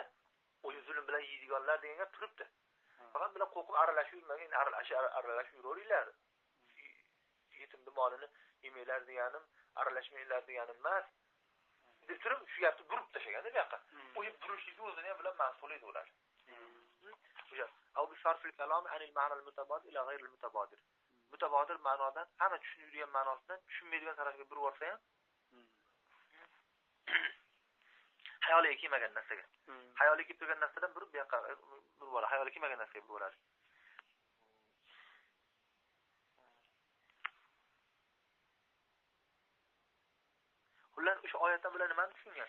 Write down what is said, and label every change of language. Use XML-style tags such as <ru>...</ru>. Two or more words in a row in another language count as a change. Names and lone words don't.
<uz>O'sha zulm bilan yeydiganlar degan gap turibdi. Faqat bilan qo'rqib aralashib yurmagan, aralashib yuraveringlar. Yetimning molini yemanglar deganim, aralashmanglar deganim emas. Deb turib shu gapni burib tashlaganda bu yoqqa. O'sha burishlikni o'zini ham bilan mas'ul edi ular.</uz> <ar>O'sha أو بصرف الكلام عن المعنى المتبادر إلى غير المتبادر.</ar> <uz>Mutabadir ma'nodan hamma tushunadigan ma'nosidan tushunmaydigan tarafga burib olsa ham hayoliga kelmagan narsaga. Hayoliga kelib turgan narsadan burib bu yoqqa burib oladi. Hayoliga kelmagan narsaga burib oladi. Ular o'sha oyatdan bilan nimani tushungan?</uz>